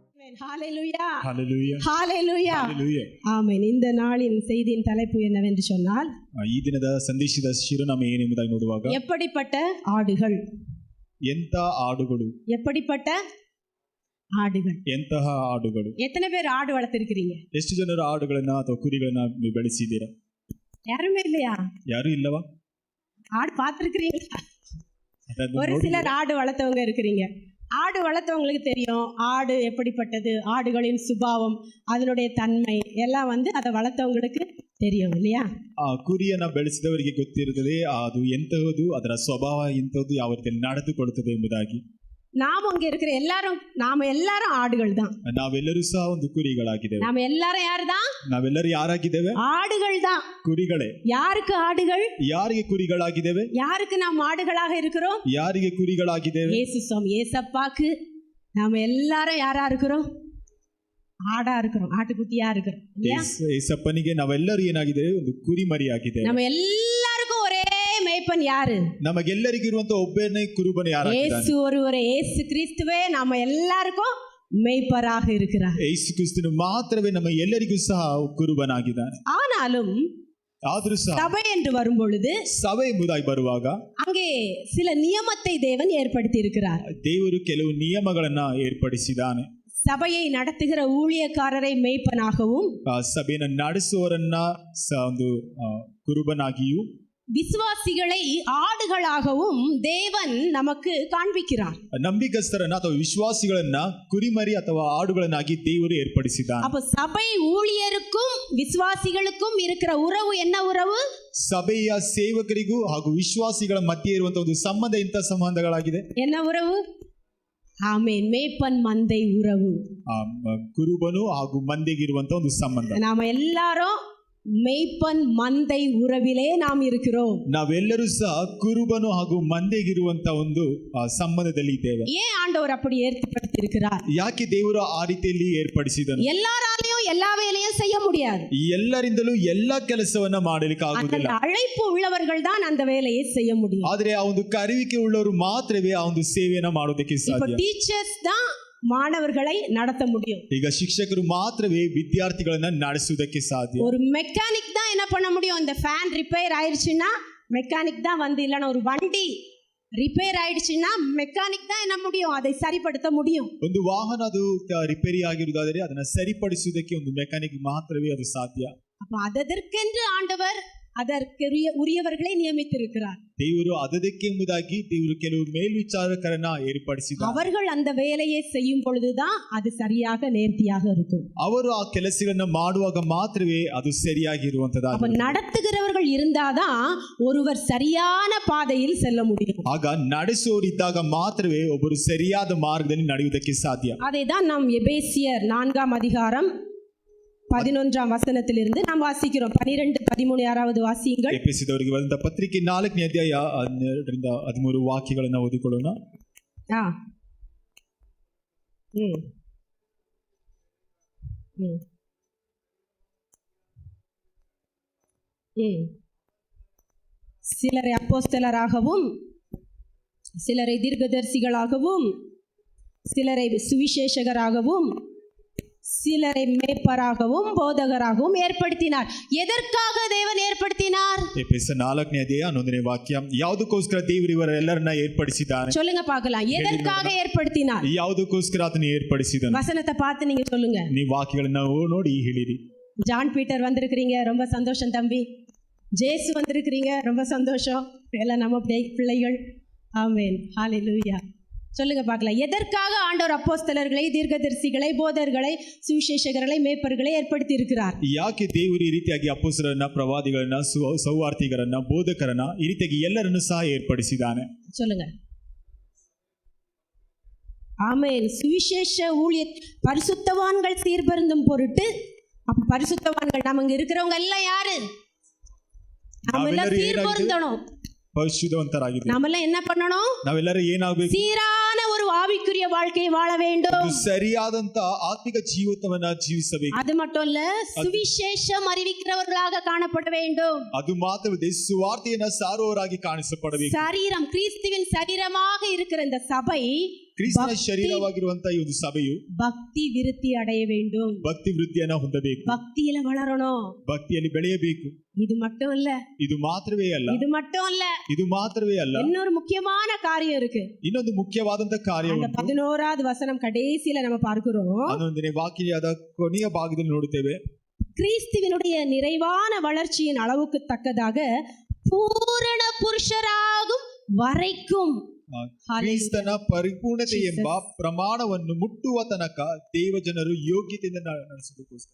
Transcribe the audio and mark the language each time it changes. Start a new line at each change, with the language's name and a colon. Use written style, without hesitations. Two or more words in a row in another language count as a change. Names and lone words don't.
Tamil: ஹalleluya Hallelujah. ஹalleluya Hallelujah. ஆமென். இந்த நாளின் செய்தியின் தலைப்பு என்னவென்று சொன்னால்,
Kannada: ಈ ದಿನದ ಸಂದೇಶದ ಶಿರೋನಾಮ ಏನೆಂಬುದಾಗಿ ನೋಡುವಾಗ,
Tamil: எப்படிப்பட்ட ஆடுகள்,
Kannada: ಎಂತ ಆಡುಗಳು,
Tamil: எப்படிப்பட்ட ஆடுகள்.
Kannada: ಎಂತಹ ಆಡುಗಳು.
Tamil: எத்தனை பேர் ஆடு வளர்த்திருக்கிறீங்க?
Kannada: ಎಷ್ಟು ಜನರು ಆಡುಗಳನ್ನ ಅಥವಾ ಕುರಿಗಳನ್ನ ನೀವು ಬೆಳೆಸಿದ್ದೀರಾ?
Tamil: யாருமே இல்லையா?
Kannada: ಯಾರು ಇಲ್ಲವಾ?
Tamil: ஆடு பார்த்திருக்கிறீங்களா?
Kannada: ಅದನ್ನು
Tamil: ஒரு
Kannada: ನೋಡಿ.
Tamil: சிலர் ஆடு வளர்த்தவங்க இருக்கிறீங்க. ஆடு வளர்த்தவங்களுக்கு தெரியும் ஆடு எப்படிப்பட்டது, ஆடுகளின் சுபாவம், அதனுடைய தன்மை எல்லாம் அதை வளர்த்தவங்களுக்கு தெரியும் இல்லையா?
Kannada: ಆ ಕುರಿಯನ್ನ ಬೆಳೆಸಿದವರಿಗೆ ಗೊತ್ತಿರುತ್ತದೆ ಅದು ಎಂತಹದ್ದು, ಅದರ ಸ್ವಭಾವ ಎಂತಹದ್ದು, ಯಾವ ರೀತಿಯಲ್ಲಿ ನಡೆದುಕೊಳ್ಳುತ್ತದೆ ಎಂಬುದಾಗಿ.
Tamil: நாம அங்க இருக்கிற நாம எல்லாரும் ஆடுகள் தான்.
Kannada: ನಾವೆಲ್ಲರೂ ಸಹ ಒಂದು ಕುರಿಗಳಾಗಿದ್ದೇವೆ.
Tamil: நாம எல்லாரும் யாருதான்?
Kannada: ನಾವೆಲ್ಲರೂ ಯಾರಾಗಿದ್ದೇವೆ?
Tamil: ஆடுகள் தான்.
Kannada: ಕುರಿಗಳೇ.
Tamil: யாருக்கு ஆடுகள்?
Kannada: ಯಾರಿಗೆ ಕುರಿಗಳಾಗಿದ್ದೇವೆ?
Tamil: யாருக்கு நாம் ஆடுகளாக இருக்கிறோம்?
Kannada: ಯಾರಿಗೆ ಕುರಿಗಳಾಗಿದ್ದೇವೆ?
Tamil: ஏசப்பாக்கு நாம எல்லாரும் யாரா இருக்கிறோம்? ஆடா இருக்கிறோம், ஆட்டுக்குட்டியா இருக்கிறோம் இல்லையா?
Kannada: ಏಸಪ್ಪನಿಗೆ ನಾವೆಲ್ಲರೂ ಏನಾಗಿದ್ದೇವೆ? ಒಂದು ಕುರಿ ಮರಿ ಆಗಿದ್ದೇವೆ.
Tamil: நம்ம எல்லாருக்கும் ஒரே மேய்ப்பன் யாரு?
Kannada: ನಮಗೆಲ್ಲರಿಗೂ ಇರುವಂತ ಒಬ್ಬನೇ ಕುರುಬನ ಯಾರಾಗಿದ್ದಾನೆ?
Tamil: இயேசு ஒருவரே, இயேசு கிறிஸ்துவே நம்ம எல்லாருக்கும் மேய்ப்பராக இருக்கிறார்.
Kannada: ಯೇಸು ಕ್ರಿಸ್ತನು ಮಾತ್ರವೇ ನಮ್ಮ ಎಲ್ಲರಿಗೂ ಸಹ ಕುರುಬನಾಗಿದ್ದಾನೆ.
Tamil: ஆனாலும்
Kannada: ಆದರೂ ಸಹ
Tamil: சபை என்று வரும் பொழுது,
Kannada: ಸಭೆ ಎಂಬುದಾಗಿ ಬರುವಾಗ
Tamil: அங்கே சில நியமத்தை தேவன் ஏற்படுத்தி இருக்கிறார்.
Kannada: ದೇವರು ಕೆಲವು ನಿಯಮಗಳನ್ನ ಏರ್ಪಡಿಸಿದ್ದಾನೆ.
Tamil: சபையை நடத்துகிற ஊழியக்காரரை மேய்ப்பனாகவும்,
Kannada: ಸಭೆಯನ್ನು ನಡೆಸುವವರನ್ನ ಒಂದು ಕುರುಬನಾಗಿಯೂ,
Tamil: விசுவாசிகளை ஆடுகளாகவும் தேவன் நமக்கு காண்பிக்கிறார்.
Kannada: ನಂಬಿಕಸ್ಥರನ್ನ ಅಥವಾ ವಿಶ್ವಾಸಿಗಳನ್ನ ಕುರಿಮರಿ ಅಥವಾ ಆಡುಗಳನ್ನಾಗಿ ದೇವರು ಏರ್ಪಡಿಸಿದ್ದಾನೆ.
Tamil: அப்ப சபை ஊழியருக்கும் விசுவாசிகளுக்கும் இருக்கிற உறவு என்ன உறவு?
Kannada: ಸಭೆಯ ಸೇವಕರಿಗೂ ಹಾಗೂ ವಿಶ್ವಾಸಿಗಳ ಮಧ್ಯೆ ಇರುವಂತಹ ಒಂದು ಸಂಬಂಧ ಇಂಥ ಸಂಬಂಧಗಳಾಗಿದೆ.
Tamil: என்ன உறவு? ஆமென். மேய்ப்பன் மந்தை உறவு.
Kannada: ಕುರುಬನು ಹಾಗೂ ಮಂದೆಗಿರುವಂತಹ ಒಂದು ಸಂಬಂಧ.
Tamil: நாம எல்லாரும் மேய்ப்பன் மந்தை உறவிலே நாம் இருக்கிறோம்.
Kannada: ನಾವೆಲ್ಲರೂ ಸಹ ಕುರುಬನು ಹಾಗೂ ಮಂದೆಗಿರುವಂತಹ ಒಂದು ಸಂಬಂಧದಲ್ಲಿ ಇದ್ದೇವೆ.
Tamil: ஏன் ஆண்டவர் அப்படி ஏற்படுத்தி இருக்கிறார்?
Kannada: ಯಾಕೆ ದೇವರು ಆ ರೀತಿಯಲ್ಲಿ ಏರ್ಪಡಿಸಿದನು?
Tamil: எல்லாராலையும் எல்லா வேலையும் செய்ய முடியாது.
Kannada: ಎಲ್ಲರಿಂದಲೂ ಎಲ್ಲಾ ಕೆಲಸವನ್ನ ಮಾಡಲಿಕ್ಕೆ ಆಗುವುದಿಲ್ಲ.
Tamil: அழைப்பு உள்ளவர்கள் தான் அந்த வேலையை செய்ய முடியும்.
Kannada: ಆದರೆ ಆ ಒಂದು ಕರೆವಿಕೆ ಉಳ್ಳವರು ಮಾತ್ರವೇ ಆ ಒಂದು ಸೇವೆಯನ್ನ ಮಾಡೋದಕ್ಕೆ ಸಾಧ್ಯ.
Tamil: டீச்சர்ஸ் தான் மாணவர்களை நடத்த முடியும்.
Kannada: ಈಗ ಶಿಕ್ಷಕರು ಮಾತ್ರವೇ ವಿದ್ಯಾರ್ಥಿಗಳನ್ನ ನಡೆಸುವುದಕ್ಕೆ ಸಾಧ್ಯ.
Tamil: ஒரு மெக்கானிக் தான் என்ன பண்ண முடியும்? இந்த
English: fan repair
Tamil: ஆயிடுச்சுன்னா மெக்கானிக் தான் இல்லைன்னா ஒரு வண்டி ரிப்பேர் ஆயிடுச்சுன்னா மெக்கானிக் தான் என்ன முடியும்? அதை சரிப்படுத்த முடியும்.
Kannada: ಒಂದು ವಾಹನ ಅದು ರಿಪೇರಿ ಆಗಿರುವುದಾದರೆ ಅದನ್ನ ಸರಿಪಡಿಸುವುದಕ್ಕೆ ಒಂದು ಮೆಕ್ಯಾನಿಕ್ ಮಾತ್ರವೇ ಅದು ಸಾಧ್ಯ.
Tamil: அப்ப அதற்கென்று ஆண்டவர் அதற்கு உரியவர்களை நியமித்திருக்கிறார்.
Kannada: ದೇವರು ಅದಕ್ಕೆ ಎಂಬುದಾಗಿ ದೇವರು ಕೆಲವು ಮೇಲ್ವಿಚಾರಕರನ್ನ ಏರ್ಪಡಿಸಿದ್ದಾರೆ.
Tamil: அவர்கள் அந்த வேலையை செய்யும் பொழுதுதான் அது சரியாக நேர்த்தியாக இருக்கும்.
Kannada: ಅವರು ಆ ಕೆಲಸಗಳನ್ನ ಮಾಡುವಾಗ ಮಾತ್ರವೇ ಅದು ಸರಿಯಾಗಿರುವಂತದ್ದು.
Tamil: அப்ப நடத்துகிறவர்கள் இருந்தாதான் ஒருவர் சரியான பாதையில் செல்ல முடியும்.
Kannada: ಆಗ ನಡೆಸುವವರಿದ್ದಾಗ ಮಾತ್ರವೇ ಒಬ್ಬರು ಸರಿಯಾದ ಮಾರ್ಗದಲ್ಲಿ ನಡೆಯುವುದಕ್ಕೆ ಸಾಧ್ಯ.
Tamil: அதை தான் நாம் எபேசியர் 4ஆம் அதிகாரம் 11ஆம் வசனத்திலிருந்து நாம் வாசிக்கிறோம். 12, 13 யாராவது வாசியுங்கள்.
Kannada: ಎಫೆಸದವರಿಗೆ ಬರೆದ ಪತ್ರಿಕೆ 4ನೇ ಅಧ್ಯಾಯ 12ರಿಂದ 13 ವಾಕ್ಯಗಳನ್ನು ಓದಿಕೊಳ್ಳೋಣ.
Tamil: சிலரை அப்போஸ்தலராகவும், சிலரை தீர்க்கதரிசிகளாகவும், சிலரை சுவிசேஷகராகவும், சிலரை மேய்ப்பராகவும் போதகராகவும் ஏற்படுத்தினார். எதற்காக தேவன் ஏற்படுத்தினார்?
Kannada: ಎಫೆಸ 4ನೇ ಅಧ್ಯಾಯ 11ನೇ ವಾಕ್ಯ. ಯಾವುದಕ್ಕೋಸ್ಕರ ದೇವರು ಇವರೆಲ್ಲರನ್ನ ಏರ್ಪಡಿಸಿದ್ದಾರೆ?
Tamil: சொல்லுங்க பார்க்கலாம். எதற்காக ஏற்படுத்தினார்?
Kannada: ಯಾವುದಕ್ಕೋಸ್ಕರ ಅದನ್ನು ಏರ್ಪಡಿಸಿದನು?
Tamil: வசனத்தை பார்த்து நீங்க சொல்லுங்க.
Kannada: ನೀವು ವಾಕ್ಯಗಳನ್ನ ನೋಡಿ ಹೇಳಿರಿ.
Tamil: ஜான் பீட்டர் வந்திருக்கிறீங்க, ரொம்ப சந்தோஷம் தம்பி. ஜேசு வந்திருக்கிறீங்க, ரொம்ப சந்தோஷம். எல்லாம் நம்ம பிள்ளைகள். ஆமென். ஹalleluya. சொல்லுங்க பார்க்கலாம். எதற்காக ஆண்டவர் அப்போஸ்தலர்களை, தீர்க்கதரிசிகளை, போதகர்களை, சுவிசேஷகர்களை, மேய்ப்பர்களை ஏற்படுத்தி இருக்கிறார்?
Kannada: ಯಾಕೆ ದೇವರು ಈ ರೀತಿಯಾಗಿ ಅಪೊಸ್ತಲರನ್ನ, ಪ್ರವಾದಿಗಳನ್ನ, ಸೌವಾರ್ತಿಗರನ್ನ, ಬೋಧಕರನ್ನ ಈ ರೀತಿಯಾಗಿ ಎಲ್ಲರನ್ನು ಸಹ ಏರ್ಪಡಿಸಿದ್ದಾನೆ?
Tamil: சொல்லுங்க. ஆமென். சுவிசேஷ ஊழிய பரிசுத்தவான்கள் சீர்பருந்தும் பொருட்டு. அப்ப பரிசுத்தவான்கள் நம்ம இங்க இருக்கிறவங்க எல்லாம் யாரு? நாம எல்லாம் சீர்பருந்தணும்.
Kannada: ಪರಿಶುದ್ಧವಂತರಾಗಿದ್ದೀವಿ.
Tamil: நாமெல்லாம் என்ன பண்ணணும்?
Kannada: ನಾವೆಲ್ಲರೂ ಏನಾಗಬೇಕು?
Tamil: சீரான ஒரு ஆவிக்குரிய வாழ்க்கையை வாழ வேண்டும்.
Kannada: ಸರಿಯಾದಂತ ಆತ್ಮಿಕ ಜೀವಿತವನ್ನ ಜೀವಿಸಬೇಕು.
Tamil: அது மட்டும் இல்ல, சுவிசேஷம் அறிவிக்கிறவர்களாக காணப்பட வேண்டும்.
Kannada: ಅದು ಮಾತ್ರವೇ ಸುವಾರ್ತೆಯನ್ನ ಸಾರುವವರಾಗಿ ಕಾಣಿಸಪಡಬೇಕು.
Tamil: சரீரம், கிறிஸ்துவின் சரீரமாக இருக்கிற இந்த சபை
Kannada: ಕ್ರಿಸ್ತನ ಶರೀರವಾಗಿರುವಂತಹ ಈ ಒಂದು ಸಭೆಯು
Tamil: பக்தி விருத்தி அடைய வேண்டும்.
Kannada: ಭಕ್ತಿ ವೃದ್ಧಿಯನ್ನ ಹೊಂದಬೇಕು,
Tamil: பக்தியில வளரணும்.
Kannada: ಭಕ್ತಿಯಲ್ಲಿ ಬೆಳೆಯಬೇಕು.
Tamil: இது மட்டும் இல்ல,
Kannada: ಇದು ಮಾತ್ರವೇ ಅಲ್ಲ,
Tamil: இது மட்டும் இல்ல,
Kannada: ಇದು ಮಾತ್ರವೇ ಅಲ್ಲ,
Tamil: இன்னொரு முக்கியமான காரியம் இருக்கு.
Kannada: ಇನ್ನೊಂದು ಮುಖ್ಯವಾದಂತಹ ಕಾರ್ಯ
Tamil: அந்த 11வது வசனம் கடைசியில நம்ம பார்க்கிறோம்.
Kannada: 11ನೇ ವಾಕ್ಯದ ಕೊನೆಯ ಭಾಗದಲ್ಲಿ ನೋಡುತ್ತೇವೆ.
Tamil: கிறிஸ்துவினுடைய நிறைவான வளர்ச்சியின் அளவுக்கு தக்கதாக பூரண புருஷராகும் வரைக்கும்
Kannada: ಕ್ರಿಸ್ತನ ಪರಿಪೂರ್ಣತೆ ಎಂಬ ಪ್ರಮಾಣವನ್ನು ಮುಟ್ಟುವ ತನಕ ದೇವಜನರು ಯೋಗ್ಯತೆಯಿಂದ ನಡೆಸೋದಕ್ಕೋಸ್ಕರ